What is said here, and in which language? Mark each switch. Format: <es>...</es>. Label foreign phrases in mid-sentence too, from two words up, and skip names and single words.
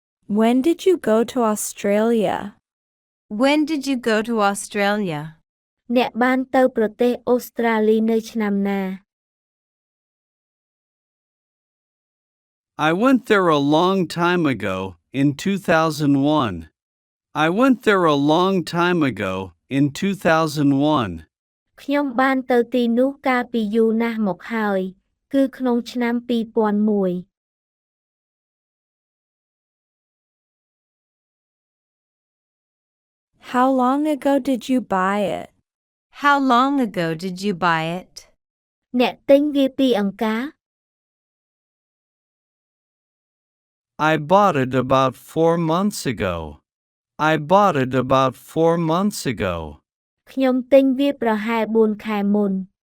<en>When did you go to Australia? When did you go to Australia?</en> <km>អ្នកបានទៅប្រទេសអូស្ត្រាលីនៅឆ្នាំណា</km> <en>I went there a long time ago, in 2001. I went there a long time ago, in 2001.</en> <km>ខ្ញុំបានទៅទីនោះកាលពីយូរណាស់មកហើយគឺក្នុងឆ្នាំ2001</km> <en>How long ago did you buy it? How long ago did you buy it?</en> <km>អ្នកទិញវាពីអង្ការ</km> <en>I bought it about 4 months ago. I bought it about 4 months ago.</en> <km>ខ្ញុំទិញវាប្រហែល4ខែមុន</km>